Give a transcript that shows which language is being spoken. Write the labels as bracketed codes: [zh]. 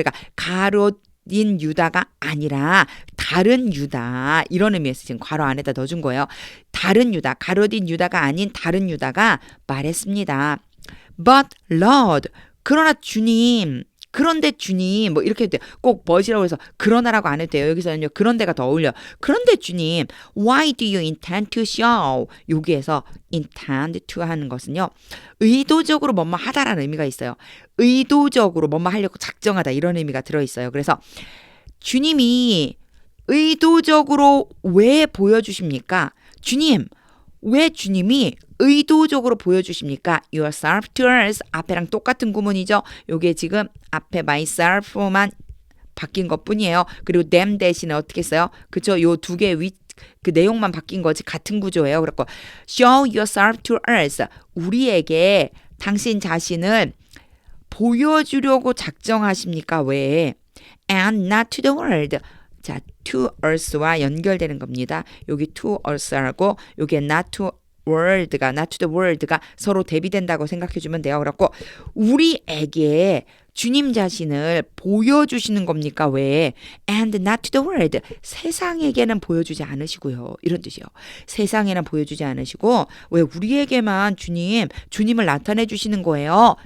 [ko] 그러니까 가롯인 유다가 아니라 다른 유다 이런 의미에서 지금 괄호 안에다 넣어준 거예요. 다른 유다, 가롯인 유다가 아닌 다른 유다가 말했습니다. [en] But Lord, [ko] 그러나 주님, 그런데 주님 뭐 이렇게 해도 돼요. 꼭 but이라고 해서 그러나라고 안 해도 돼요. 여기서는요. 그런데가 더 어울려. 그런데 주님, [en] why do you intend to show? [ko] 여기에서 intend to 하는 것은요. 의도적으로 뭐뭐 하다라는 의미가 있어요. 의도적으로 뭐뭐 하려고 작정하다 이런 의미가 들어있어요. 그래서 주님이 의도적으로 왜 보여주십니까? 주님, 왜 주님이 의도적으로 보여주십니까? [en] yourself to us [ko] 앞에랑 똑같은 구문이죠. 요게 지금 앞에 myself만 바뀐 것 뿐이에요. 그리고 them 대신에 어떻게 써요? 그쵸? 요 두 개의 그 내용만 바뀐 거지 같은 구조예요. 그래서 [en] show yourself to us [ko] 우리에게 당신 자신을 보여주려고 작정하십니까? 왜? [en] and not to the world [ko] 자, to earth와 연결되는 겁니다. 여기 to earth하고 여기 not to world가 not to the world가 서로 대비된다고 생각해주면 돼요. 그래갖고 우리에게 주님 자신을 보여주시는 겁니까? 왜? [en] And not to the world. [ko] 세상에게는 보여주지 않으시고요. 이런 뜻이요. 세상에는 보여주지 않으시고 왜 우리에게만 주님을 나타내 주시는 거예요.